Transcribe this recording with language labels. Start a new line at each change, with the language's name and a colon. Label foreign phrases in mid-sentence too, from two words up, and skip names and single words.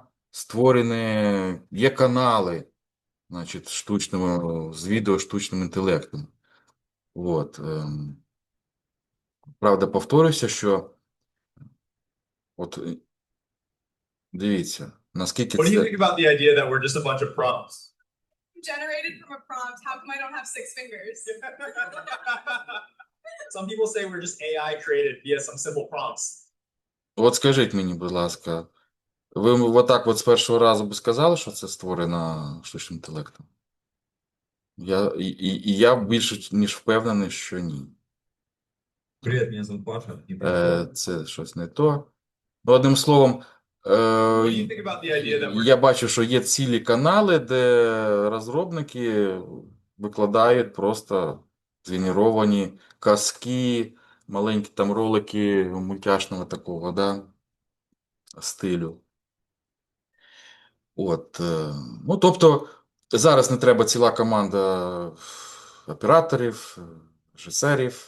Ukrainian: Створені, є канали, значить, з відео штучним інтелектом. От. Правда, повторюся, що от дивіться, наскільки
English: What do you
Ukrainian: це.
English: think about the idea that we're just a bunch of prompts? Generated from a prompt. How come I don't have 6 fingers? Some people say we're just AI created via some simple prompts.
Ukrainian: От скажіть мені, будь ласка, ви отак от з першого разу би сказали, що це створено штучним інтелектом? Я більше ніж впевнений, що ні.
Russian: Привет, меня зовут Паша.
Ukrainian: Це щось не то. Ну, одним словом,
English: What do you think about the idea that we're
Ukrainian: я бачу, що є цілі канали, де розробники викладають просто згенеровані казки, маленькі там ролики мультяшного такого, да, стилю. От, ну, тобто, зараз не треба ціла команда операторів, режисерів.